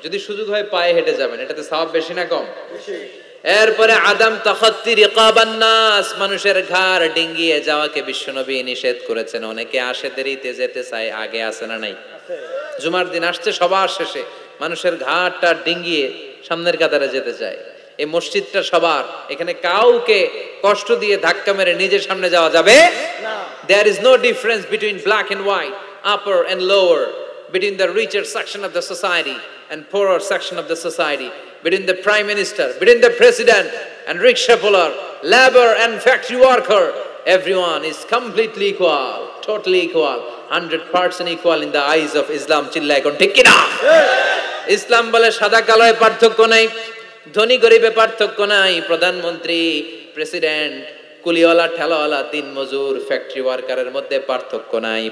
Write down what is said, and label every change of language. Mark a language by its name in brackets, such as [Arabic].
[Bangla] যদি সুযোগ হয় পায়ে হেঁটে যাবেন, এটাতে সওয়াব বেশি না কম? এরপরে [Arabic] আদাম তাখাত্তি রিকাবান নাস, [Bangla] মানুষের ঘাড় ডিঙ্গিয়ে যাওয়াকে বিশ্বনবী নিষেধ করেছেন। অনেকে আসে দেরিতে, যেতে চায়, আগে আসে না নাই? জুমার দিন আসছে সবার শেষে, মানুষের ঘাড়টা ডিঙ্গিয়ে সামনের কাতারে যেতে চায়। এই মসজিদটা সবার, এখানে কাউকে কষ্ট দিয়ে ধাক্কা মেরে নিজের সামনে যাওয়া যাবে না। [English] There is no difference between black and white, upper and lower, between the richer section of the society and poorer section of the society, between the prime minister, between the president and rickshaw puller, labor and factory worker. Everyone is completely equal, totally equal, 100% equal in the eyes of Islam. [Bangla] চিল্লায় কোন ঠিক কিনা? ইসলাম বলে সাদা কালোয় পার্থক্য নাই, ধনী গরিবে পার্থক্য নাই, প্রধানমন্ত্রী, প্রেসিডেন্ট, কুলিওয়ালা, ঠেলাওয়ালা, দিন মজুর, ফ্যাক্টরি ওয়ার্কারের মধ্যে পার্থক্য নাই।